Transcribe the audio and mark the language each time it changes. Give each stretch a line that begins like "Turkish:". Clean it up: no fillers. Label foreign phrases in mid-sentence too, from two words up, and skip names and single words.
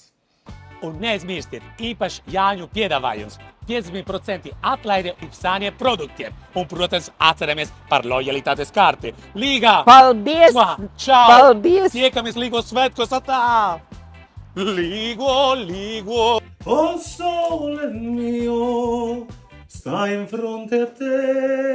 Latvian: Un neaizmirstiet, īpaši Jāņu piedāvājums. 50% atlaide Ipsānie produktiem. Un, protams, atceramies par lojalitātes karti. Līga! Paldies! Čau! Paldies! Tiekamies Līgos svētkos atā! Līgo!
Italian: O sole mio, sta in fronte a te.